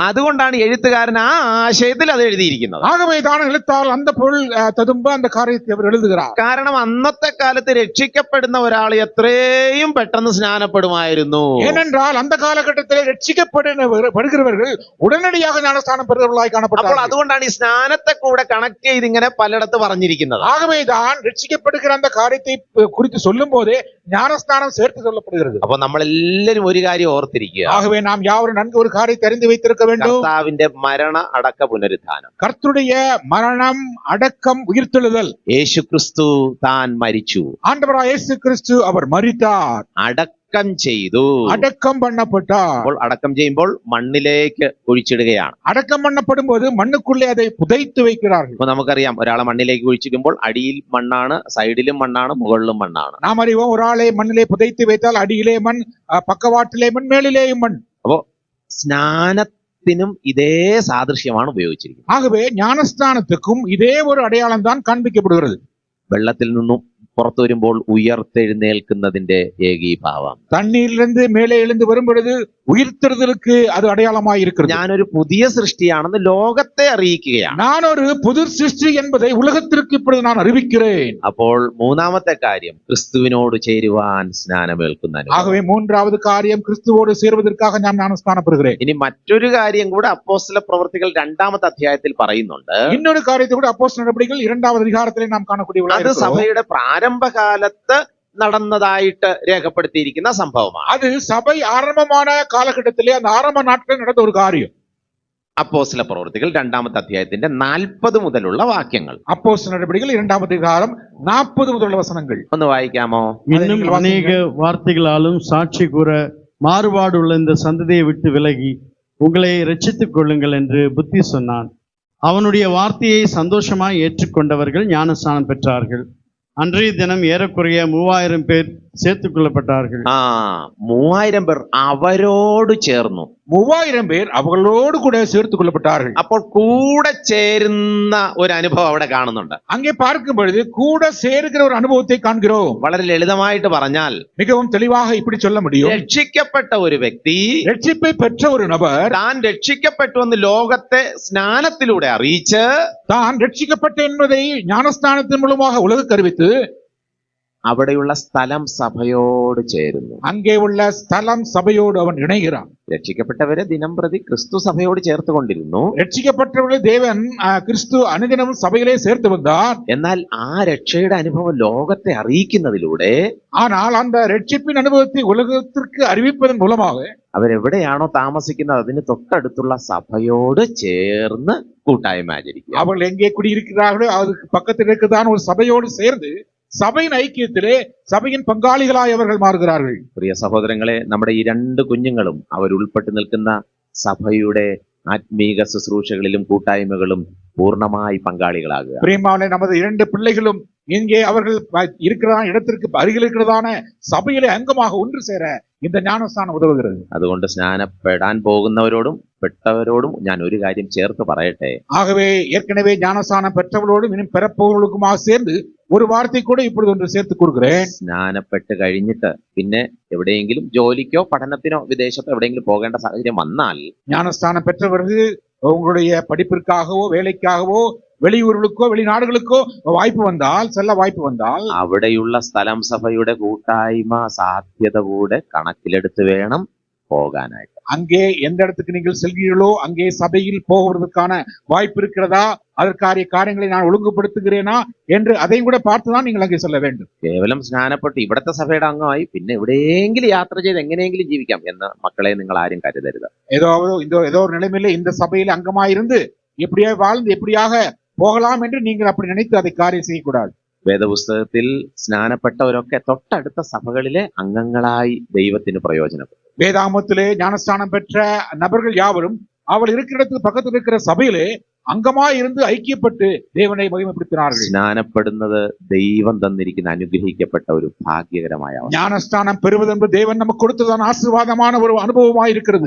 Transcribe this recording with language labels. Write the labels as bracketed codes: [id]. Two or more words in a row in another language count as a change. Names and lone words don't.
[ml] അതുകൊണ്ടാണ് എഴുത്തുകാരൻ ആ ആശയത്തിൽ അത് എഴുതിയിരിക്കുന്നത്. [ta] ஆகவேதான் எழுத்தால் அந்த பொருள் ததும்ப அந்த காரியத்தை அவர் எழுதுகிறார். [ml] കാരണം അന്നത്തെ കാലത്ത് രക്ഷിക്കപ്പെടുന്ന ഒരാൾ എത്രയും പെട്ടെന്ന് സ്നാനപ്പെടുമായിരുന്നു. [ta] ஏனென்றால் அந்த காலகட்டத்தில் ரட்சிக்கப்படுகிறவர்கள் உடனடியாக ஞானஸ்தானம் பெறுகிறவர்களாய் [ml] അപ്പോൾ [ta] காணப்பட்டார்கள். [ml] അതുകൊണ്ടാണ് ഈ സ്നാനത്തെ കൂടെ കണക്ട് ചെയ്ത് ഇങ്ങനെ പലയിടത്ത് പറഞ്ഞിരിക്കുന്നത്. [ta] ஆகவேதான் ரட்சிக்கப்படுகிற அந்த காரியத்தை குறித்து சொல்லும் போதே ஞானஸ்தானம் சேர்த்து சொல்லப்படுகிறது. [ml] അപ്പൊ നമ്മളെല്ലാരും ഒരു കാര്യം ഓർത്തിരിക്കുക, [ta] ஆகவே நாம் யாவரும் நன்கு ஒரு காரியத்தை அறிந்து வைத்திருக்க வேண்டும். [ml] കർത്താവിന്റെ മരണ അടക്ക പുനരുത്ഥാനം, [ta] கர்த்தருடைய மரணம் அடக்கம் உயிர்த்தெழுதல். [ml] യേശുക്രിസ്തു താൻ മരിച്ചു, [ta] ஆண்டவராய் இயேசு கிறிஸ்து அவர் மரித்தார், [ml] അടക്കം ചെയ്തു. [ta] அடக்கம் பண்ணப்பட்டார். [ml] അപ്പോൾ അടക്കം ചെയ്യുമ്പോൾ മണ്ണിലേക്ക് കുഴിച്ചിടുകയാണ്. [ta] அடக்கம் பண்ணப்படும் போது மண்ணுக்குள்ளே அதை புதைத்து வைக்கிறார்கள். [ml] അപ്പൊ നമുക്കറിയാം, ഒരാളെ മണ്ണിലേക്ക് കുഴിച്ചിടുമ്പോൾ അടിയിൽ മണ്ണാണ്, സൈഡിലും മണ്ണാണ്, മുകളിലും മണ്ണാണ്. [ta] நாம் அறிவோம், ஒரு ஆளை மண்ணிலே புதைத்து வைத்தால் அடியிலே மண், பக்கவாட்டிலே மண், மேலிலேயும் மண். [ml] അപ്പോ സ്നാനത്തിനും ഇതേ സാദൃശ്യമാണ് ഉപയോഗിച്ചിരിക്കുന്നത്. [ta] ஆகவே ஞானஸ்தானத்துக்கும் இதே ஒரு அடையாளம் தான் காண்பிக்கப்படுகிறது. [ml] വെള്ളത്തിൽ നിന്നും പുറത്തു വരുമ്പോൾ ഉയർത്തെഴുന്നേൽക്കുന്നതിന്റെ ഏകീഭാവം. [ta] தண்ணீரிலிருந்து மேலே எழுந்து வரும் பொழுது உயிர்த்தெழுதலுக்கு அது அடையாளமாய் இருக்கிறது. [ml] ഞാനൊരു പുതിയ സൃഷ്ടിയാണെന്ന് ലോകത്തെ അറിയിക്കുകയാണ്. [ta] நான் ஒரு புது சிருஷ்டி என்பதை உலகத்திற்கு இப்பொழுது நான் அறிவிக்கிறேன். [ml] അപ്പോൾ മൂന്നാമത്തെ കാര്യം, ക്രിസ്തുവിനോട് ചേരുവാൻ സ്നാനമേൽക്കുന്ന അനുഭവം. [ta] ஆகவே மூன்றாவது காரியம், கிறிஸ்துவோடு சேர்வதற்காக நான் ஞானஸ்தானம் பெறுகிறேன். [ml] ഇനി മറ്റൊരു കാര്യം കൂടെ അപ്പോസ്തല പ്രവൃത്തികൾ 2-ാമത്തെ അധ്യായത്തിൽ പറയുന്നുണ്ട്. [ta] இன்னொரு காரியத்தை கூட அப்போஸ்தலர் நடபடிகள் 2வது அதிகாரத்திலே நாம் காணக்கூடிய [ml] അത് സഭയുടെ പ്രാരംഭകാലത്ത് നടന്നതായിട്ട് രേഖപ്പെടുത്തിയിരിക്കുന്ന സംഭവമാണ്. [ta] அது சபை ஆரம்பமான காலகட்டத்திலே அந்த ஆரம்ப நாட்களில் நடந்த ஒரு காரியம். [ml] അപ്പോസ്തല പ്രവൃത്തികൾ 2-ാമത്തെ അധ്യായത്തിന്റെ 40 മുതലുള്ള വാക്യങ്ങൾ. [ta] அப்போஸ்தலர் நடபடிகள் 2வது அதிகாரம் 40 முதലുള്ള வசனங்கள் [ml] ഒന്ന് വായിക്കാമോ? [ta] இன்னும் அநேக வார்த்தைகளாலும் சாட்சி கூற மாறுபாடுள்ள இந்த சந்ததியை விட்டு விலகி உங்களை ரட்சித்துக் கொள்ளுங்கள் என்று புத்தி சொன்னான். அவனுடைய வார்த்தையை சந்தோஷமாய் ஏற்றுக்கொண்டவர்கள் ஞானஸ்நானம் பெற்றார்கள். அன்றைய தினம் ஏறக்குறைய 3000 பேர் சேர்த்துக் கொள்ளப்பட்டார்கள். [ml] 3000 പേർ അവരോട് ചേർന്നു. 3000 പേർ അവളോട് കൂടെ [ta] சேர்த்துக் கொள்ளப்பட்டார்கள். [ml] അപ്പോൾ കൂടെ ചേരുന്ന ഒരു അനുഭവം അവിടെ കാണുന്നുണ്ട്. [ta] அங்கே பார்க்கும் பொழுது கூட சேர்க்கிற ஒரு அனுபவத்தை காண்கிறோம். [ml] വളരെ ലളിതമായിട്ട് പറഞ്ഞാൽ, [ta] மிகவும் தெளிவாக இப்படி சொல்ல முடியும். [ml] രക്ഷിക്കപ്പെട്ട ഒരു വ്യക്തി [ta] ரட்சிப்பை பெற்ற ஒரு நபர் [ml] താൻ രക്ഷിക്കപ്പെട്ടു എന്ന് ലോകത്തെ സ്നാനത്തിലൂടെ അറിയിച്ച്, [ta] தான் ரட்சிக்கப்பட்ட என்பதை ஞானஸ்தானத்தின் மூலமாக உலகுக்கு அறிவித்து [ml] അവിടെയുള്ള സ്ഥലം സഭയോട് ചേരുന്നു. [ta] அங்கே உள்ள ஸ்தலம் சபையோடு அவன் இணைகிறான். [ml] രക്ഷിക്കപ്പെട്ടവരെ ദിനം പ്രതി ക്രിസ്തു സഭയോട് ചേർത്തുകൊണ്ടിരുന്നു. [ta] ரட்சிக்கப்பட்டவர்களை தேவன் கிறிஸ்து அனுதினமும் சபையிலே சேர்த்து வந்தார். [ml] എന്നാൽ ആ രക്ഷയുടെ അനുഭവം ലോകത്തെ അറിയിക്കുന്നതിലൂടെ [ta] ஆனால் அந்த ரட்சிப்பின் அனுபவத்தை உலகத்திற்கு அறிவிப்பதன் மூலமாக [ml] അവരെവിടെയാണോ താമസിക്കുന്നത് അതിന് തൊട്ടടുത്തുള്ള സഭയോട് ചേർന്ന് കൂട്ടായ്മ ആചരിക്കുക. [ta] அவர்கள் எங்கே குடியிருக்கிறார்களோ அதுக்கு பக்கத்தில் இருக்குதான் ஒரு சபையோடு சேர்ந்து [ml] സഭയിൻ ഐക്യത്തിലെ സഭയിൻ പങ്കാളികളായി [ta] അവர்கள் മാറുகிறார்கள். [ml] പ്രിയ സഹോദരങ്ങളെ, നമ്മുടെ ഈ 2 കുഞ്ഞുങ്ങളും അവർ ഉൾപ്പെട്ടു നിൽക്കുന്ന സഭയുടെ ആത്മീക ശുശ്രൂഷകളിലും കൂട്ടായ്മകളും പൂർണ്ണമായി പങ്കാളികളാകുക. [ta] பிரியமானே, நமது 2 பிள்ளைகளும் இங்கே அவர்கள் இருக்கிற இடத்திற்கு அருகில் இருக்கிறதான சபையிலே அங்கமாக ஒன்று சேர இந்த ஞானஸ்தானம் உதவுகிறது. [ml] അതുകൊണ്ട് സ്നാനപ്പെടാൻ പോകുന്നവരോടും പെട്ടവരോടും ഞാൻ ഒരു കാര്യം ചേർത്ത് പറയട്ടെ. [ta] ஆகவே ஏற்கனவே ஞானஸ்தானம் பெற்றவர்களோடும் இனி பெறப்போவர்களுக்குமாக சேர்ந்து [ml] ഒരു വാർത്തയെ കൂടെ [ta] இப்பொழுது ஒன்று சேர்த்து கொடுக்கிறேன். [ml] സ്നാനപ്പെട്ട് കഴിഞ്ഞിട്ട് പിന്നെ എവിടെയെങ്കിലും ജോലിക്കോ പഠനത്തിനോ വിദേശത്തോ എവിടെയെങ്കിലും പോകേണ്ട സാഹചര്യം വന്നാൽ, [ta] ஞானஸ்தானம் பெற்றவர்கள் உங்களுடைய படிப்பிற்காகவோ வேலைக்காகவோ வெளியூர்களுக்கோ வெளிநாடுகளுக்கோ வாய்ப்பு வந்தால், செல்ல வாய்ப்பு வந்தால், [ml] അവിടെയുള്ള സ്ഥലം സഭയുടെ കൂട്ടായ്മ സാധ്യത കൂടെ കണക്കിലെടുത്ത് വേണം പോകാനായിട്ട്. [ta] அங்கே எந்த இடத்துக்கு நீங்கள் செல்கிறீர்களோ அங்கே சபையில் போவதற்கான வாய்ப்பு இருக்கிறதா, அதற்கான காரியங்களை நான் ஒழுங்குபடுத்துகிறேனா என்று அதையும் கூட பார்த்துதான் நீங்கள் அங்கே செல்ல வேண்டும். [ml] കേവലം സ്നാനപ്പെട്ട് ഇവിടുത്തെ സഭയുടെ അംഗമായി പിന്നെ എവിടെയെങ്കിലും യാത്ര ചെയ്ത് എങ്ങനെയെങ്കിലും ജീവിക്കാം എന്ന് മക്കളെ നിങ്ങൾ ആരും കരുതരുത്. [ta] ஏதோ ஒரு நிலைமையில இந்த சபையில் அங்கமாயிருந்து எப்படியா வாழ்ந்து எப்படியாக போகலாம் என்று நீங்கள் அப்படி நினைத்து அதை காரியம் செய்யக்கூடாது. [ml] വേദപുസ്തകത്തിൽ സ്നാനപ്പെട്ടവരൊക്കെ തൊട്ടടുത്ത സഭകളിലെ അംഗങ്ങളായി ദൈവത്തിന് പ്രയോജനപ്പെടും. [ta] வேதாமத்திலே ஞானஸ்தானம் பெற்ற நபர்கள் யாவரும் அவள் இருக்கிற இடத்துக்கு பக்கத்தில் இருக்கிற சபையிலே அங்கமாய் இருந்து ஐக்கியப்பட்டு தேவனை மகிமைப்படுத்தினார்கள். [ml] സ്നാനപ്പെടുന്നത് ദൈവം തന്നിരിക്കുന്ന അനുഗ്രഹിക്കപ്പെട്ട ഒരു ഭാഗ്യകരമായ അവസ്ഥ. [ta] ஞானஸ்தானம் பெறுவது என்பது தேவன் நமக்கு கொடுத்ததான ஆசீர்வாதமான ஒரு அனுபவமாய் இருக்கிறது.